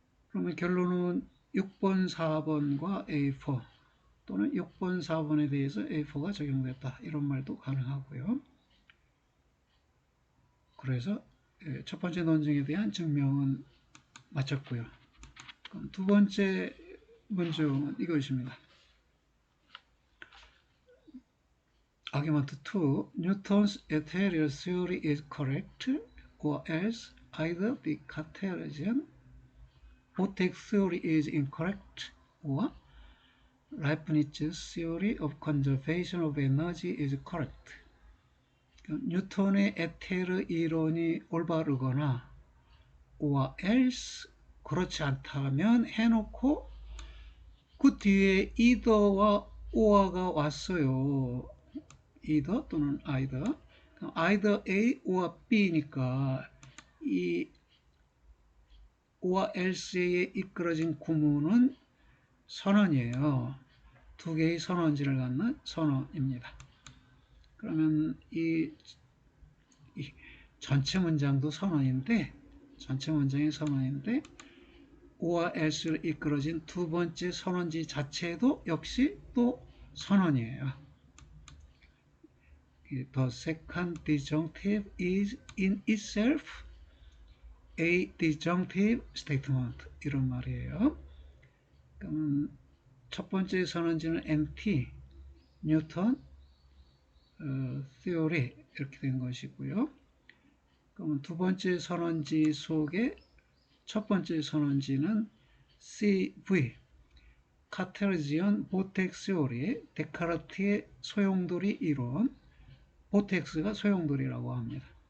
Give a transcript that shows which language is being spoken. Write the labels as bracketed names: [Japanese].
[Korean] 그러면 결론은 6번, 4번과 A4 또는 6번, 4번에 대해서 A4가 적용됐다 이런 말도 가능하고요. 그래서 첫 번째 논증에 대한 증명은 마쳤고요. 그럼 두 번째 문증은 이것입니다. [English] Argument 2. Newton's ethereal theory is correct, or else either the Cartesian vortex theory is incorrect, or Leibniz's theory of conservation of energy is correct. [Korean] 뉴턴의 에테르 이론이 올바르거나 or else 그렇지 않다면 해놓고 그 뒤에 either와 or가 왔어요. either 또는 either. either A or B니까 이 or else에 이끌어진 구문은 선언이에요. 두 개의 선언지를 갖는 선언입니다. 그러면 이 전체 문장도 선언인데 전체 문장의 선언인데 or else를 이끌어진 두 번째 선언지 자체도 역시 또 선언이에요. [English] The second disjunctive is in itself a disjunctive statement [Korean] 이런 말이에요. 그러면 첫 번째 선언지는 NT, 뉴턴, theory 이렇게 된 것이고요. 그러면 두 번째 선언지 속에 첫 번째 선언지는 CV, 카테르지언 보텍스 요리, 데카르트의 소용돌이 이론, 보텍스가 소용돌이라고 합니다.